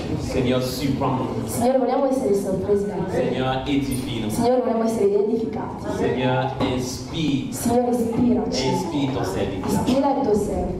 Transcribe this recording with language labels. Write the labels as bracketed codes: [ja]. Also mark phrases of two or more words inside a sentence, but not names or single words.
[fr] Seigneur, surprends-nous. [it] Signore, vogliamo essere sorpresi da te. [fr] Seigneur, édifie-nous. [it] Signore, vogliamo essere edificati. [fr] Seigneur, inspire. [it] Signore, ispiraci. [fr] Inspire ton serviteur. [it] Ispira il tuo servo.